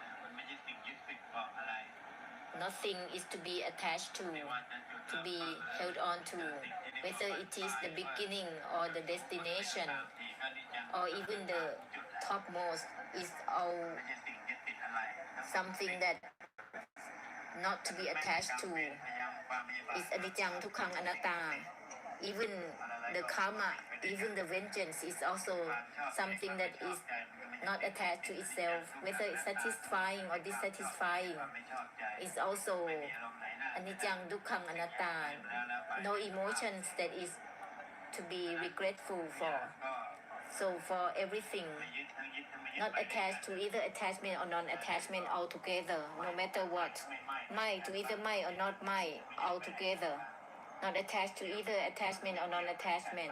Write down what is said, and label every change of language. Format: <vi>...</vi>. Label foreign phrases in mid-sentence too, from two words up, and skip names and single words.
<en>Nothing is to be attached to be held on to, whether it is the beginning or the destination, or even the topmost, is all something that not to be attached to.</en> <pi>Is anicca, dukkha, anatta.</pi> <en>Even the karma, even the vengeance is also something that is not attached to itself, whether it's satisfying or dissatisfying. It's also</en> <pi>anicca, dukkha, anatta.</pi> <en>No emotions that is to be regretful for. So for everything, not attached to either attachment or non-attachment altogether, no matter what. My to either my or not my altogether. Not attached to either attachment or non-attachment.</en>